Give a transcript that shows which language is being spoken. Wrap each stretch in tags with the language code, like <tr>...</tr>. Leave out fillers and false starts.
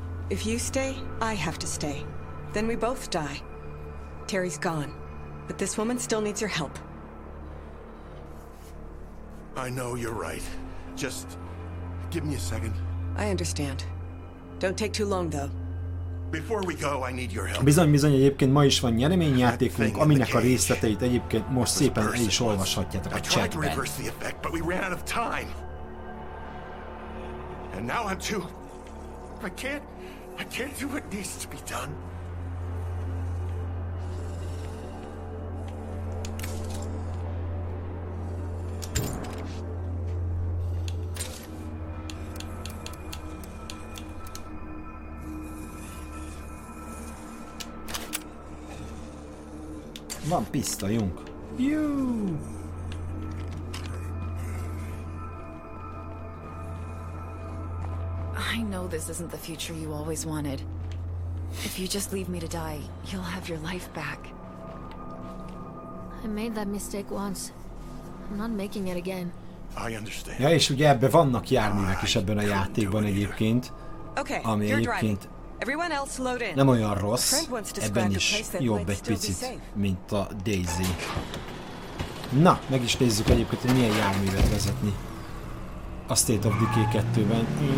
<en>If you stay, I have to stay. Then we both die. Terry's gone. But this woman still needs your help. I know you're right. Just give me a second. I understand. Don't take too long, though. Before we go, I need your help.</en> <hu>Bizony, egyébként ma is van nyereményjátékunk, aminek a részleteit egyébként most szépen el is olvashatjátok a chatben.</hu> <en>I tried to reverse the effect, but we ran out of time. And now I'm too... I can't do what needs to be done.</en> <hu>Van pisztolyunk. Jó!</hu> <en>I know this isn't the future you always wanted. If you just leave me to die, you'll have your life back. I made that mistake once. I'm not making it again. I understand.</en> <hu>Ja, és ugye ebbe vannak járművek is ebben a játékban egyébként.</hu> <en>Okay,</en> <hu>ami egyébként</hu> <en>everyone else load in.</en> <hu>Nem olyan rossz, ebben is jobb egy picit, mint a Daisy. Na, meg is nézzük egyébként, hogy milyen járművet vezetni a State of Decay 2-ben.</hu>